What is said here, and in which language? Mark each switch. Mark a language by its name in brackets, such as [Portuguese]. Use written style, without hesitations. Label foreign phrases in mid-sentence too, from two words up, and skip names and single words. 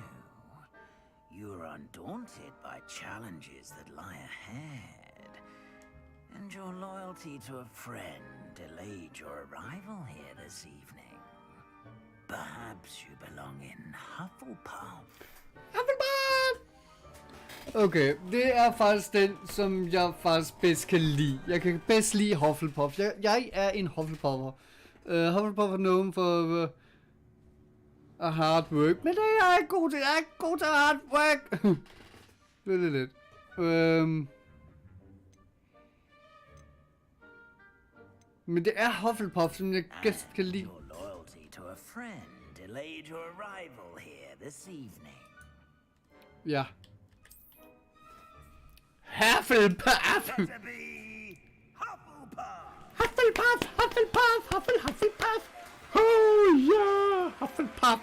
[English] You are undaunted by challenges that lie ahead. And your loyalty to a friend delayed your arrival here this evening. Perhaps you belong in Hufflepuff. Hufflepuff! [Danish] Okay, det er faktisk den, som jeg faktisk bedst kan lide. Jeg kan bedst lide Hufflepuff. Jeg er en Hufflepuffer. [English] Hufflepuff er known for a hard work, [Danish] men det er jeg ikke god til. Jeg er ikke god til [English] hard work. [Danish] Det er lidt. Men det er Hufflepuff, som jeg bedst kan lide. [English] Your loyalty to a friend delayed your arrival here this evening. [Danish] Ja. Hufflepuff! [English] Better be Hufflepuff! Hufflepuff! Hufflepuff! Hufflepuff! Oh yeah! Hufflepuff!